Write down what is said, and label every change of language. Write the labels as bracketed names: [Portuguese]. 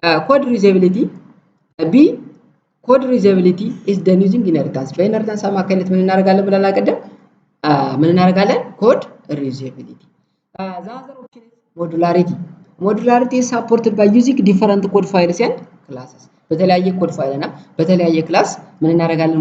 [English] Code reusability B. Code reusability is done using inheritance. [Amharic] በኢንሄሪታንስ አማካኝነት ምን እናደርጋለን ብለናል ቀደም? ምን እናደርጋለን? code reusability. [English] The other option is modularity. Modularity is supported by using different code files and classes. [Amharic] በተለያየ ኮድ ፋይል እና በተለያየ ክላስ ምን እናደርጋለን?